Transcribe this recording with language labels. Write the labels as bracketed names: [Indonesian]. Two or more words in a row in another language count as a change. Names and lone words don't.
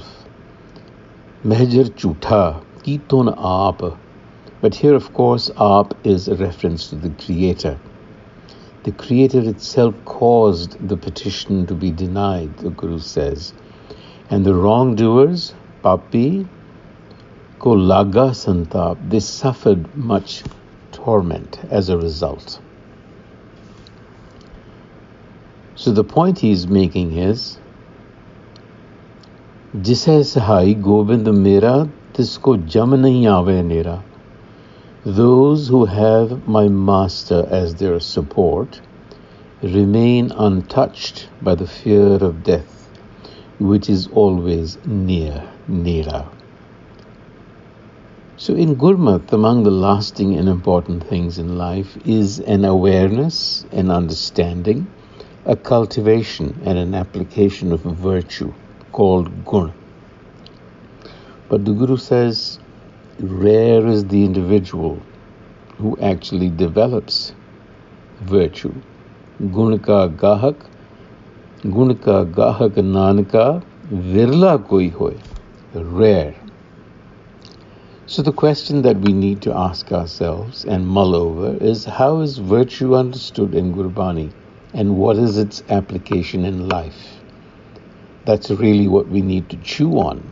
[Punjabi] ਮਹਜਰੁ ਝੂਠਾ ਕੀਤੋਨੁ ਆਪਿ. [English] But here, of course, Aap is a reference to the Creator. The Creator itself caused the petition to be denied, the Guru says. And the wrongdoers, [Punjabi] ਪਾਪੀ ਕਉ ਲਾਗਾ ਸੰਤਾਪੁ, [English] they suffered much torment as a result. So the point he is making is, [Punjabi] ਜਿਸੁ ਸਹਾਈ ਗੋਬਿੰਦੁ ਮੇਰਾ ਤਿਸੁ ਕਉ ਜਮੁ ਨਹੀ ਆਵੈ ਨੇਰਾ. [English] Those who have my master as their support remain untouched by the fear of death, which is always near, nera. So in Gurmat, among the lasting and important things in life is an awareness, an understanding, a cultivation and an application of a virtue called gun. But the Guru says, rare is the individual who actually develops virtue. [Punjabi] ਗੁਣ ਕਾ ਗਾਹਕੁ ਨਾਨਕਾ ਵਿਰਲਾ ਕੋਈ ਹੋਇ. [English] Rare. So the question that we need to ask ourselves and mull over is, how is virtue understood in Gurbani and what is its application in life? That's really what we need to chew on.